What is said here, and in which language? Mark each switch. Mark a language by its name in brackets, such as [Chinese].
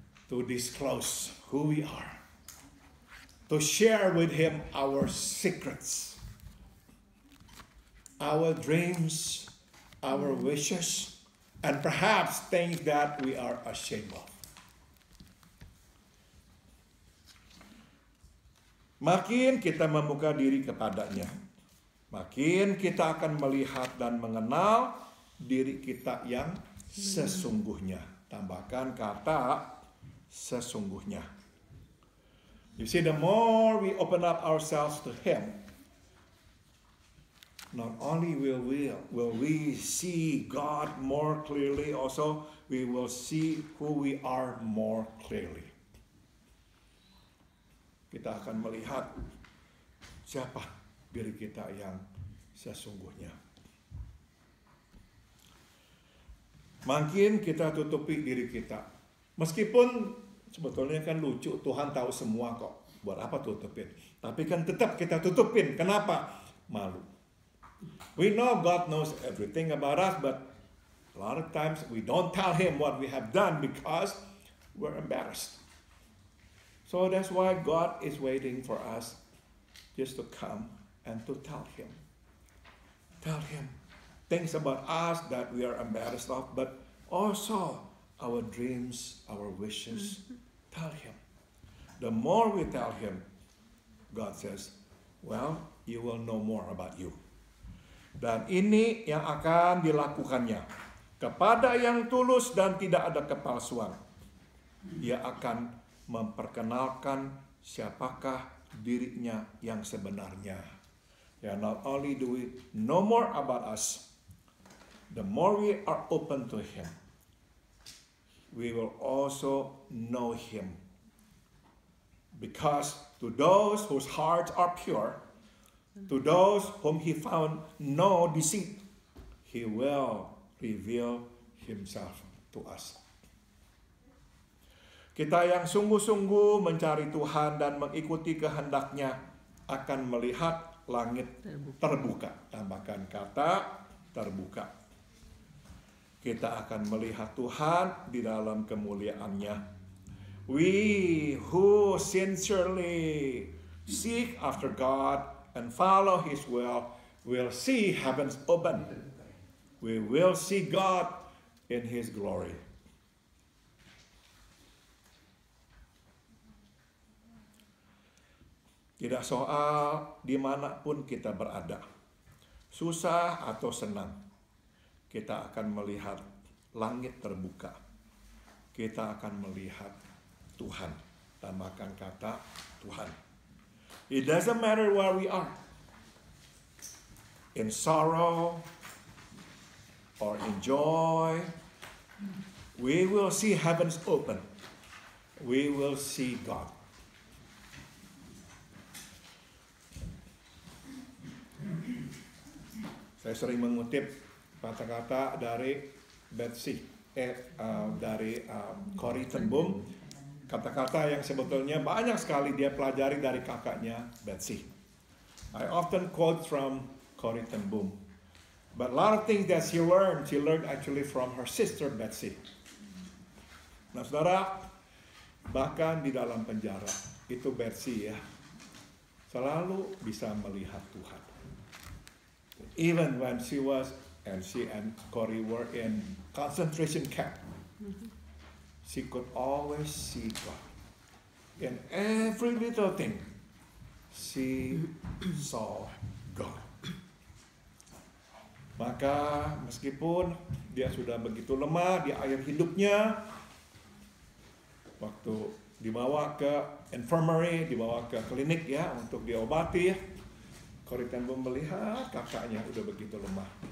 [English] To disclose who we are. To share with Him our secrets, our dreams, our wishes, and perhaps things that we are ashamed of. [Indonesian] Makin kita membuka diri kepadanya, makin kita akan melihat dan mengenal diri kita yang sesungguhnya. Tambahkan kata sesungguhnya. [English] You see, the more we open up ourselves to Him, not only will we see God more clearly, also we will see who we are more clearly. [Indonesian] Kita akan melihat siapa diri kita yang sesungguhnya. Makin kita tutupi diri kita. Meskipun sebetulnya kan lucu, Tuhan tahu semua kok. Buat apa tutupin? Tapi kan tetap kita tutupin. Kenapa? Malu. [English] We know God knows everything about us, but a lot of times we don't tell Him what we have done because we're embarrassed. So that's why God is waiting for us just to come and to tell Him. Tell Him things about us that we are embarrassed of, but also our dreams, our wishes. Tell Him. The more we tell Him, God says, well, you will know more about you. [Indonesian] Dan ini yang akan dilakukannya. Kepada yang tulus dan tidak ada kepalsuan. Ia akan memperkenalkan siapakah dirinya yang sebenarnya. [English] Not only do we know more about us, the more we are open to Him, we will also know Him. Because to those whose hearts are pure, To those whom he found no deceit, he will reveal himself to us. [Indonesian] Kita yang sungguh-sungguh mencari Tuhan dan mengikuti kehendak-Nya akan melihat langit terbuka. Tambahkan kata terbuka. Kita akan melihat Tuhan di dalam kemuliaan-Nya. [English] We who sincerely seek after God and follow His will see heavens open. We will see God in His glory. [Indonesian] Tidak soal dimanapun kita berada, susah atau senang, kita akan melihat langit terbuka. Kita akan melihat Tuhan. Tambahkan kata Tuhan. [English] It doesn't matter where we are. In sorrow or in joy, we will see heavens open. We will see God. [Indonesian] Saya sering mengutip kata-kata dari Betsy, dari Corrie ten Boom. Kata-kata yang sebetulnya banyak sekali dia pelajari dari kakaknya Betsy. [English] I often quote from Corrie ten Boom. But a lot of things that she learned actually from her sister Betsy. [Indonesian] Nah saudara, bahkan di dalam penjara, itu Betsy ya, selalu bisa melihat Tuhan. [English] Even when she and Corrie were in concentration camp, she could always see God. In every little thing, she saw God. [Indonesian] Maka meskipun dia sudah begitu lemah di akhir hidupnya, waktu dibawa ke infirmary, dibawa ke klinik ya untuk diobati, Corrie ten Boom melihat kakaknya udah begitu lemah.